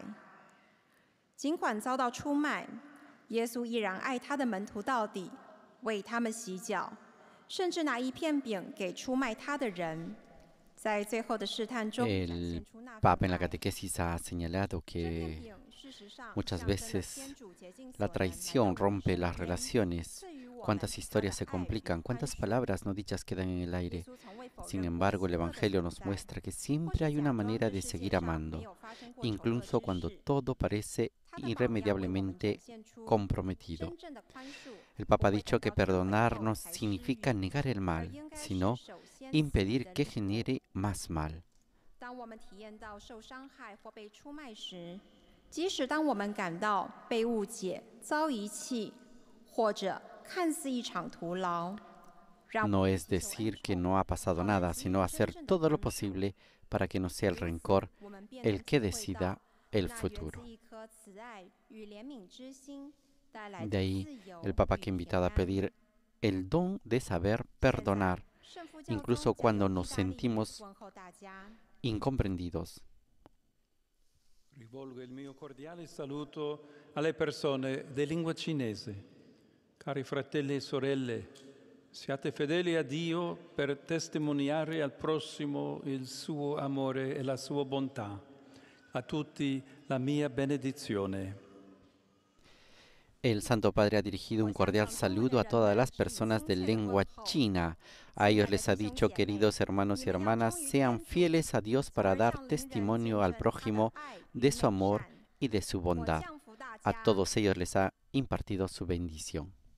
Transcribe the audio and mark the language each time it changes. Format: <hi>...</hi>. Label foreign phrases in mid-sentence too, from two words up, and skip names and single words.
<zh>尽管遭到出卖，耶稣依然爱他的门徒到底，为他们洗脚，甚至拿一片饼给出卖他的人。在最后的试探中，</zh> <es>El Papa en la catequesis ha señalado que muchas veces la traición rompe las relaciones, cuántas historias se complican, cuántas palabras no dichas quedan en el aire. Sin embargo, el Evangelio nos muestra que siempre hay una manera de seguir amando, incluso cuando todo parece irremediablemente comprometido. El Papa ha dicho que perdonar no significa negar el mal, sino impedir que genere más mal.</es> <zh>即使当我们感到被误解、遭遗弃，或者看似一场徒劳，</zh> <es>No es decir que no ha pasado nada, sino hacer todo lo posible para que no sea el rencor el que decida el futuro. De ahí el Papa que ha invitado a pedir el don de saber perdonar, incluso cuando nos sentimos incomprendidos.</es> <it>Rivolgo il mio cordiale saluto alle persone di lingua cinese. Cari fratelli e sorelle, siate fedeli a Dio per testimoniare al prossimo il suo amore e la sua bontà. A tutti la mia benedizione.</it> <es>El Santo Padre ha dirigido un cordial saludo a todas las personas de lengua china. A ellos les ha dicho, queridos hermanos y hermanas, sean fieles a Dios para dar testimonio al prójimo de su amor y de su bondad. A todos ellos les ha impartido su bendición.</es>